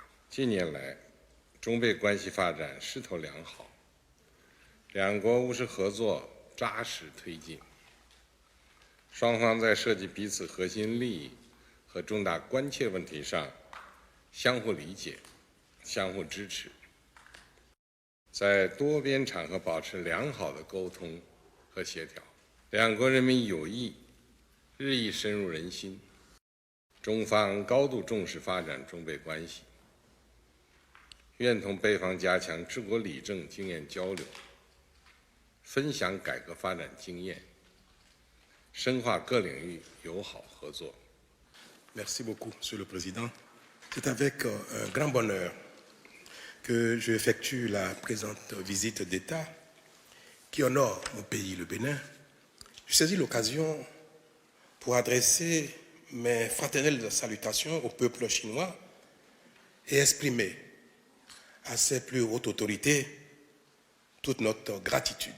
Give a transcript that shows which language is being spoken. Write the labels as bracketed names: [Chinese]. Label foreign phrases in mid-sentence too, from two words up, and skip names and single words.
[Chinese] 近年来，中贝关系发展势头良好，两国务实合作扎实推进，双方在涉及彼此核心利益和重大关切问题上相互理解、相互支持，在多边场合保持良好的沟通和协调，两国人民友谊日益深入人心。中方高度重视发展中贝关系，愿同贝方加强治国理政经验交流，分享改革发展经验，深化各领域友好合作。 [French] Merci beaucoup, Monsieur le Président. C'est avec un grand bonheur que j'effectue la présente visite d'État qui honore mon pays, le Bénin. Je saisis l'occasion pour adresser mes fraternelles salutations au peuple chinois et exprimer à ses plus hautes autorités toute notre gratitude.